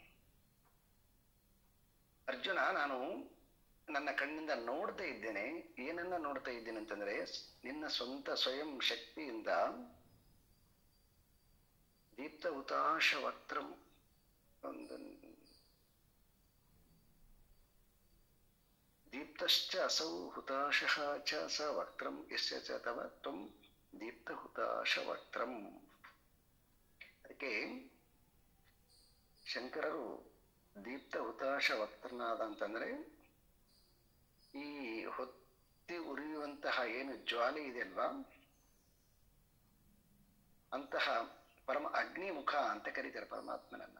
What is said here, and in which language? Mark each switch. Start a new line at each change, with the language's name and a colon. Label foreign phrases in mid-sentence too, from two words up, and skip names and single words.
Kannada: ಅರ್ಜುನ, ನಾನು ನನ್ನ ಕಣ್ಣಿಂದ ನೋಡ್ತಾ ಇದ್ದೇನೆ. ಏನನ್ನ ನೋಡ್ತಾ ಇದ್ದೇನೆ ಅಂತಂದ್ರೆ ನಿನ್ನ ಸ್ವಂತ ಸ್ವಯಂ ಶಕ್ತಿಯಿಂದ
Sanskrit: ದೀಪ್ತ ಹುತಾಶ ವಕ್ತ್ರಂ, ದೀಪ್ತಶ್ಚ ಅಸೌ ಹುತಾಶಃ ಚ ಸ ವಕ್ತ್ರಂ ಯಸ್ಯ ಚ ತವ ತ್ವಂ ದೀಪ್ತ ಹುತಾಶ ವಕ್ತ್ರಂ.
Kannada: ಅದಕ್ಕೆ ಶಂಕರರು
Sanskrit: ದೀಪ್ತ ಹುತಾಶ
Kannada: ವಕ್ತ್ರನಾದ ಅಂತಂದ್ರೆ ಈ ಹೊತ್ತಿ ಉರಿಯುವಂತಹ ಏನು ಜ್ವಾಲೆ ಇದೆ ಅಲ್ವಾ, ಅಂತಹ ಪರಮ ಅಗ್ನಿಮುಖ ಅಂತ ಕರೀತಾರೆ ಪರಮಾತ್ಮನನ್ನ.